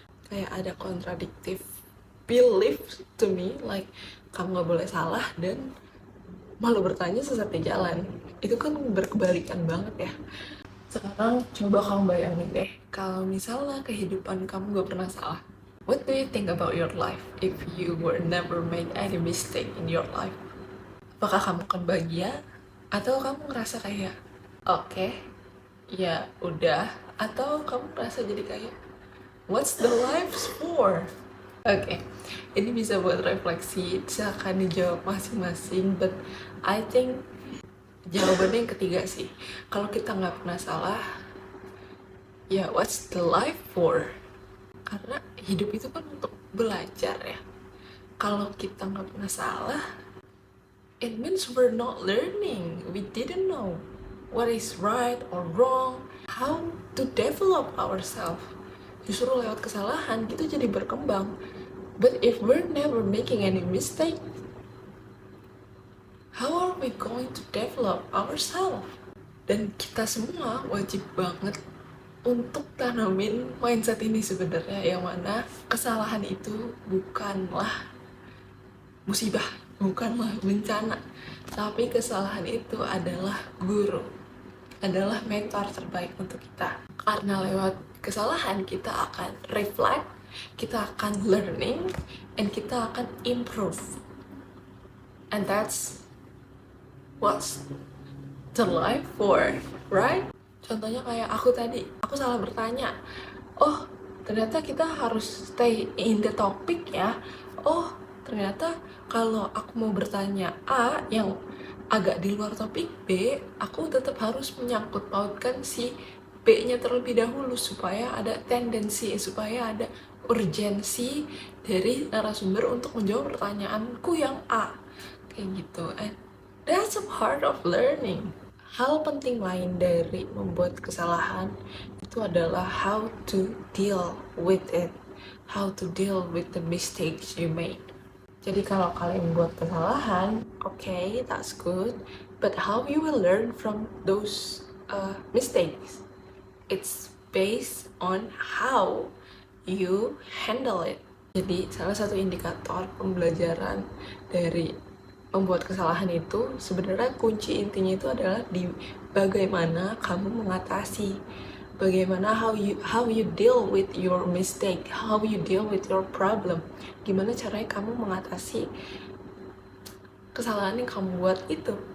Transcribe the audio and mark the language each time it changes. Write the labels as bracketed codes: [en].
[id] Kayak ada [en] contradictive belief to me, like [id] kamu gak boleh salah dan malu bertanya sesat di jalan. Itu kan berkebalikan banget ya. Sekarang coba kamu bayangin deh, kalau misalnya kehidupan kamu gak pernah salah. [en] What do you think about your life if you were never made any mistake in your life? [id] Apakah kamu akan bahagia? Atau kamu ngerasa kayak, oke, ya udah. Atau kamu ngerasa jadi kayak, [en] what's the life for? [id] Oke, ini bisa buat refleksi, silakan dijawab masing-masing. [en] But I think [id] jawabannya yang ketiga sih. Kalau kita nggak pernah salah, Ya, [en] what's the life for? [id] Karena hidup itu kan untuk belajar ya. Kalau kita nggak pernah salah, [en] it means we're not learning. We didn't know what is right or wrong, how to develop ourselves. [id] Justru lewat kesalahan kita jadi berkembang. [en] But if we're never making any mistake, how are we going to develop ourselves? [id] Dan kita semua wajib banget untuk tanamin mindset ini sebenarnya, yang mana kesalahan itu bukanlah musibah, bukanlah bencana, tapi kesalahan itu adalah guru, adalah mentor terbaik untuk kita. Karena lewat kesalahan kita akan reflect, kita akan learning, and kita akan improve. [en] And that's what's the life for, right? [id] Contohnya kayak aku tadi, aku salah bertanya. Oh, ternyata kita harus [en] stay in the topic [id] ya. Oh, ternyata kalau aku mau bertanya A yang agak di luar topik B, aku tetap harus menyangkut pautkan si B-nya terlebih dahulu supaya ada tendensi, supaya ada urgensi dari narasumber untuk menjawab pertanyaanku yang A. Kayak gitu. [en] And that's a part of learning. [id] Hal penting lain dari membuat kesalahan itu adalah [en] how to deal with it, how to deal with the mistakes you made. [id] Jadi kalau kalian membuat kesalahan, [en] okay, that's good, but how you will learn from those mistakes? It's based on how you handle it. [id] Jadi salah satu indikator pembelajaran dari membuat kesalahan itu sebenarnya kunci intinya itu adalah di bagaimana kamu mengatasi, bagaimana [en] how you deal with your mistake, how you deal with your problem, [id] gimana caranya kamu mengatasi kesalahan yang kamu buat itu.